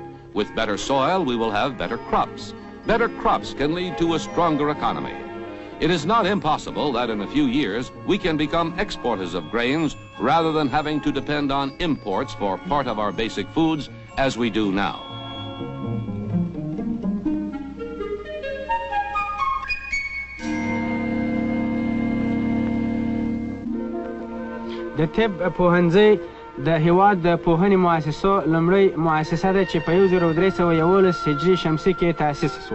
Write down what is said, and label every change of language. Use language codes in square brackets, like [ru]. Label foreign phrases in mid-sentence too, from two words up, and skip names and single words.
[en] With better soil, we will have better crops. Better crops can lead to a stronger economy. It is not impossible that in a few years we can become exporters of grains rather than having to depend on imports for part of our basic foods as we do now. [ps] د طب پوهنځی د هیواد د پوهنې مؤسسو لومړۍ مؤسسه ده چې په 1311 هجري شمسي کې تأسیس شوه.